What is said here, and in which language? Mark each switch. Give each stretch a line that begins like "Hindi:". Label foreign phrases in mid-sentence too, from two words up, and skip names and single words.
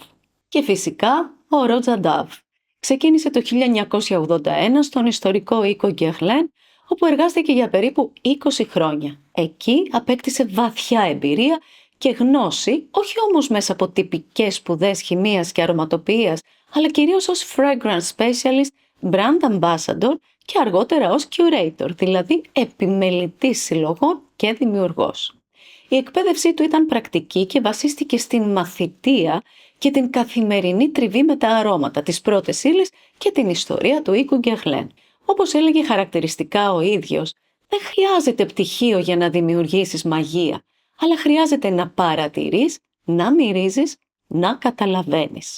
Greek: Και φυσικά ο Ρότζα Νταβ. Ξεκίνησε το 1981 στον ιστορικό οίκο Guerlain, όπου εργάστηκε για περίπου 20 χρόνια. Εκεί απέκτησε βαθιά εμπειρία και γνώση, όχι όμως μέσα από τυπικές σπουδές χημείας και αρωματοποιίας, αλλά κυρίως ως
English: fragrance specialist, brand ambassador
Greek: και αργότερα ως curator, δηλαδή επιμελητής συλλογών και δημιουργός. Η εκπαίδευσή του ήταν πρακτική και βασίστηκε στην μαθητεία και την καθημερινή τριβή με τα αρώματα, τις πρώτες ύλες και την ιστορία του οίκου Guerlain. Όπως έλεγε χαρακτηριστικά ο ίδιος, δεν χρειάζεται πτυχίο για να δημιουργήσεις μαγεία, αλλά χρειάζεται να παρατηρείς, να μυρίζεις, να καταλαβαίνεις.